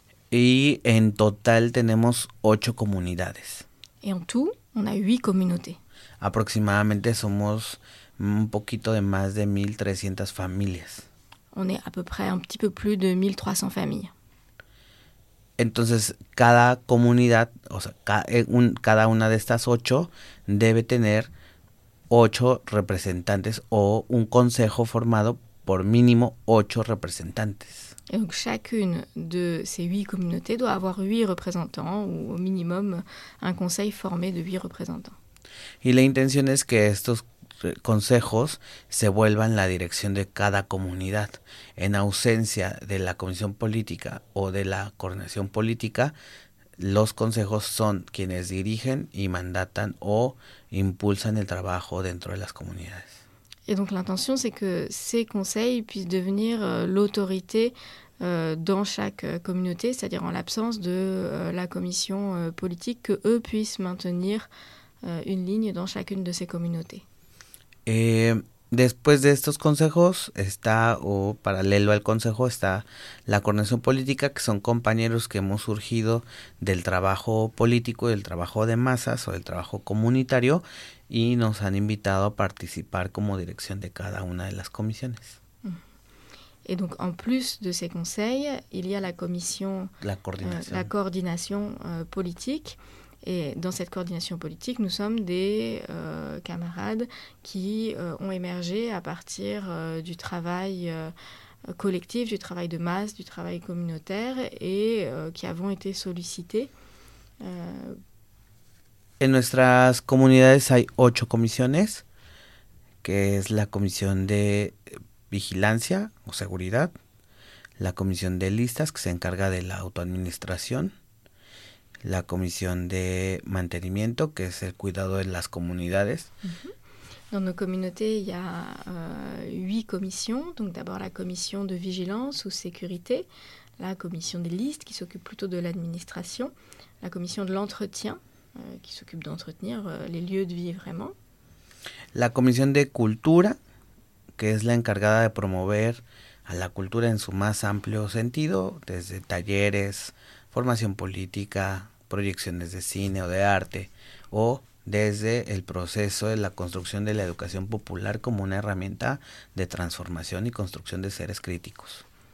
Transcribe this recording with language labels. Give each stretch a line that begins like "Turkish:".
Spanish: Y en total tenemos 8 comunidades.
French: Et en tout, on a 8 communautés.
Spanish: Aproximadamente somos un poquito de más de 1300 familias.
French: On est à peu près un petit peu plus de 1300 familles.
Spanish: Entonces, cada comunidad, o sea, cada una de estas 8 debe tener 8 representantes o un consejo formado por mínimo 8 representantes.
French: Et donc chacune de ces 8 communautés doit avoir 8 représentants ou au minimum un conseil formé de 8 représentants.
Spanish: Y la intención es que estos consejos se vuelvan la dirección de cada comunidad. En ausencia de la comisión política o de la coordinación política, los consejos son quienes dirigen y mandatan o impulsan el trabajo dentro de las comunidades.
French: Et donc l'intention, c'est que ces conseils puissent devenir l'autorité dans chaque communauté, c'est-à-dire en l'absence de la commission politique, que eux puissent maintenir une ligne dans chacune de ces communautés.
Spanish: Et después de estos consejos, está, o paralelo al consejo, está la coordinación política, que son compañeros que hemos surgido del trabajo político, del trabajo de masas o del trabajo comunitario, y nos han invitado a participar como dirección de cada una de las comisiones.
French: Et donc, en plus de ces conseils, il y a la commission, la coordination politique. Et dans cette coordination politique, nous sommes des camarades qui ont émergé à partir du travail collectif, du travail de masse, du travail communautaire et qui avons été sollicités.
Spanish: En nuestras comunidades hay 8 comisiones, que es la comisión de vigilancia o seguridad, la comisión de listas, que se encarga de la autoadministración, la comisión de mantenimiento, que es el cuidado de las comunidades.
French: Dans nos communautés, il y a 8 commissions. Donc d'abord la commission de vigilance ou sécurité, la commission des listes qui s'occupe plutôt de l'administration, la commission de l'entretien qui s'occupe d'entretenir les lieux de vie vraiment. La commission de
Spanish: cultura, que es la encargada de promover a la cultura en su más amplio sentido, desde talleres, formación política, proyecciones de cine o de arte, o desde el proceso de la construcción de la educación popular como una herramienta de transformación y construcción de seres críticos.